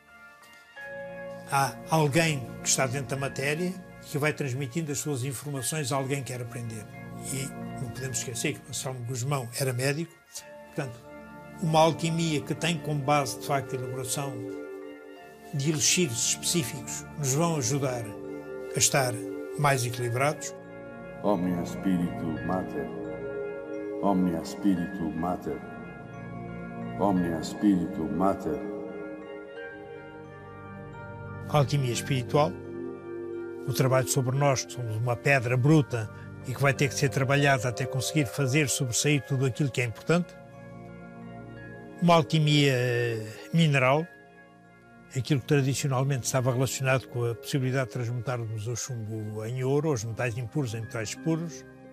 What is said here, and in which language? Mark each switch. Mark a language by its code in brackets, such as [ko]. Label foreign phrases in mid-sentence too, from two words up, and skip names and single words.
[pt] Há alguém que está dentro da matéria e que vai transmitindo as suas informações a alguém que quer aprender. E não podemos esquecer que Anselmo Gusmão era médico. Portanto, uma alquimia que tem como base, de facto, a elaboração de elixires específicos nos vão ajudar a estar mais equilibrados. [la] Omnia Spiritu Mater, Omnia Spiritu Mater, Omnia Spiritu Mater. [pt] A alquimia espiritual, o trabalho sobre nós, que somos uma pedra bruta e que vai ter que ser trabalhada até conseguir fazer sobressair tudo aquilo que é importante. Uma alquimia mineral, aquilo que tradicionalmente estava relacionado com a possibilidade de transmutarmos o chumbo em ouro, os metais impuros em metais puros.